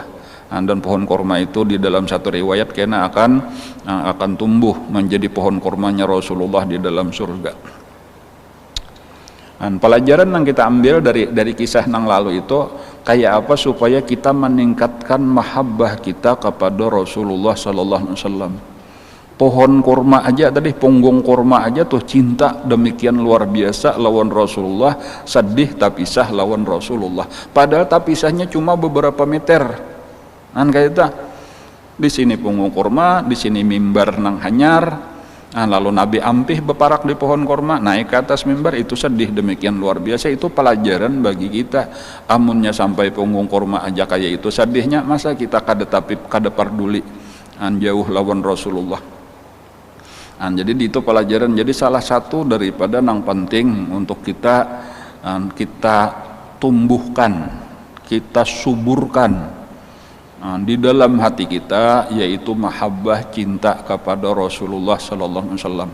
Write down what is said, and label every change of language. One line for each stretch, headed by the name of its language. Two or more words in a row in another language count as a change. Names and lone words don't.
Indonesian: Dan pohon kurma itu di dalam satu riwayat kena akan tumbuh menjadi pohon kurmanya Rasulullah di dalam surga.
Banjar: Pelajaran yang kita ambil dari kisah nang lalu itu kayak apa supaya kita meningkatkan mahabbah kita kepada Rasulullah
Arabic: صلى الله عليه وسلم.
Banjar: Pohon kurma aja tadi, punggung kurma aja tuh cinta demikian luar biasa lawan Rasulullah, sedih tak pisah lawan Rasulullah.
Indonesian: Padahal tak pisahnya cuma beberapa meter. Kayak itu.
Banjar: Di sini punggung kurma, di sini mimbar nang hanyar. Lalu Nabi ampih beparak di pohon kurma, naik ke atas mimbar, itu sedih demikian luar biasa. Itu pelajaran bagi kita. Amunnya sampai punggung kurma aja kayak itu sedihnya, masa kita kada peduli jauh lawan Rasulullah.
Indonesian: Jadi itu pelajaran. Jadi salah satu daripada yang penting untuk kita tumbuhkan, kita suburkan di dalam hati kita, yaitu mahabbah cinta kepada Rasulullah
Arabic: صلى الله عليه وسلم.